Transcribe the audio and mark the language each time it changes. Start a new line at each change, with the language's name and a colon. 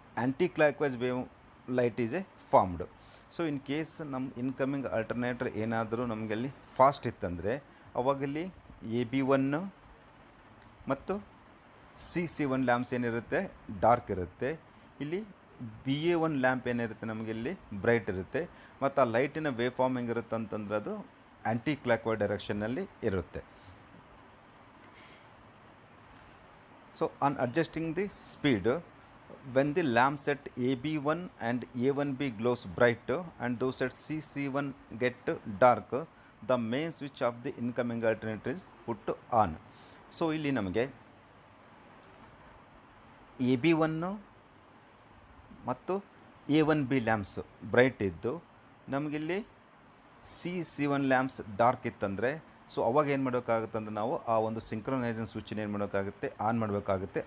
English: Anti clockwise wave light is a formed.
Kannada: So in case ನಮ್ಮ incoming alternator ಏನಾದರೂ ನಮಗೆ ಅಲ್ಲಿ ಫಾಸ್ಟ್ ಇತ್ತಂದರೆ ಅವಾಗಲ್ಲಿ AB1 ಮತ್ತು CC1 ಲ್ಯಾಂಪ್ಸ್ ಏನಿರುತ್ತೆ ಡಾರ್ಕ್ ಇರುತ್ತೆ. ಇಲ್ಲಿ BA1 ಲ್ಯಾಂಪ್ ಏನಿರುತ್ತೆ ನಮಗೆ ಇಲ್ಲಿ ಬ್ರೈಟ್ ಇರುತ್ತೆ. ಮತ್ತು ಆ ಲೈಟಿನ ವೇವ್ ಫಾರ್ಮ್ ಹೆಂಗಿರುತ್ತೆ ಅಂತಂದರೆ ಅದು ಆ್ಯಂಟಿ ಕ್ಲಾಕ್ವೈಸ್ ಡೈರೆಕ್ಷನ್ನಲ್ಲಿ ಇರುತ್ತೆ.
English: So on adjusting the speed, when the lamps at AB1 and A1B glows bright and those at CC1 get dark, the main switch of the incoming alternator is put on.
Kannada: So ಇಲ್ಲಿ ನಮಗೆ AB1 ಮತ್ತು A1B lamps bright ಇದ್ದು ನಮಗಿಲ್ಲಿ CC1 lamps dark ಇತ್ತಂದರೆ so ಅವಾಗ ಏನು ಮಾಡಬೇಕಾಗುತ್ತೆ ಅಂದರೆ ನಾವು ಆ ಒಂದು ಸಿಂಕ್ರೊನೈಸಿಂಗ್ ಸ್ವಿಚ್ನ ಏನು ಮಾಡೋಕ್ಕಾಗುತ್ತೆ, ಆನ್ ಮಾಡಬೇಕಾಗುತ್ತೆ.